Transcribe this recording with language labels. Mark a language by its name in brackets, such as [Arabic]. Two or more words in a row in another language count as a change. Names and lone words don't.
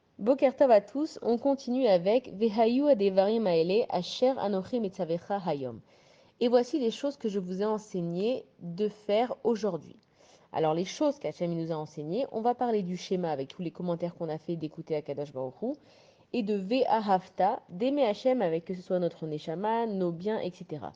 [Hebrew] בוקר טוב [French] à tous, on continue avec [Hebrew] והיו הדברים האלה אשר אנוכי מצווך היום. [French] Et voici les choses que je vous ai enseigné de faire aujourd'hui. Alors les choses qu'Hachem nous a enseignées, on va parler du schéma avec tous les commentaires qu'on a fait d'écouter à [Hebrew] קדוש ברוך הוא, [French] et de Ve'ahavta, d'aimer Hachem avec que ce soit notre neshama, nos biens, etc.